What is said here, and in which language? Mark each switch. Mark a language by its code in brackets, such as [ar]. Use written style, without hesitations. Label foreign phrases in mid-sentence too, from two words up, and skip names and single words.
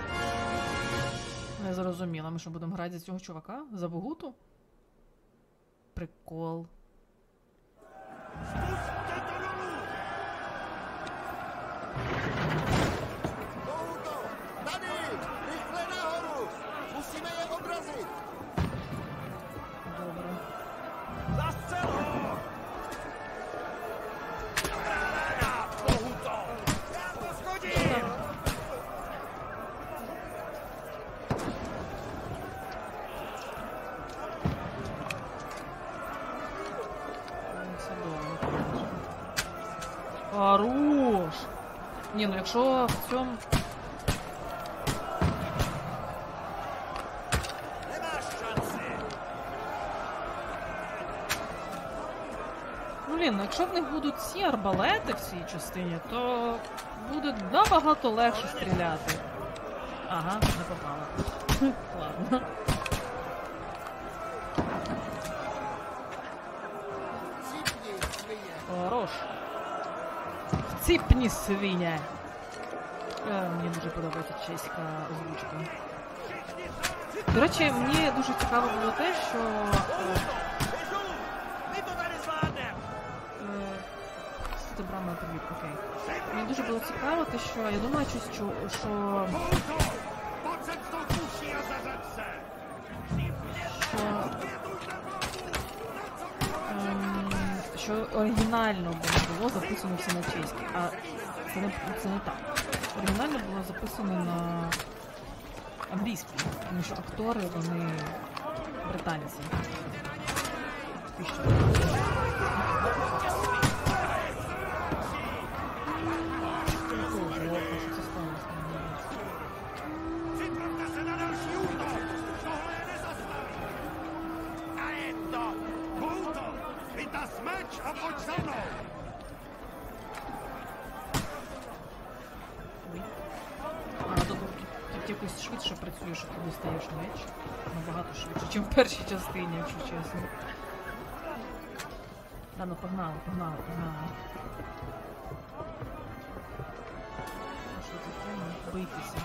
[uk] Не зрозуміла, ми що будемо грати за цього чувака? За Богуту? прикол. [cs] Spusťte to dolů! Touto! Tady! Rychle nahoru! Musíme je odrazit! [uk] Добре. [cs] Zastřel ho! Paráda! Bohuto! Já to schodím! [uk] Це добре. Хорош! Ні, ну якщо в цьому... [cs] Nemáš šanci! [uk] Ну, блін, ну якщо в них будуть ці арбалети в цій частині, то буде набагато легше стріляти. Ага, не попала. Ладно. [cs] Cípni, svině! [uk] Хорош. [cs] Cípni svině. [uk] Мені дуже подобається чеська озвучка. До речі, мені дуже цікаво було те, що [cs] Běžu! My to tady zvládneme! [uk] це брама привіт, окей. Мені дуже було цікаво те, що я думала, що [cs] Bohuto! Pojď sem s tou kuší a zařaď se! [uk] що оригінально було записано все на чеській, а це не так. Оригінально було записано на англійській, тому що актори, вони британці. І що? Ого, що це сталося? [cs] Připravte se na další útok! Tohle je nezastaví! A je to! Bohuto! Vytaz meč a pojď za mnou! [uk] А, тут якось швидше працює, що ти достаєш меч. Набагато швидше, ніж в першій частині, якщо чесно. Та ну погнали. А що це таке? Бийтеся.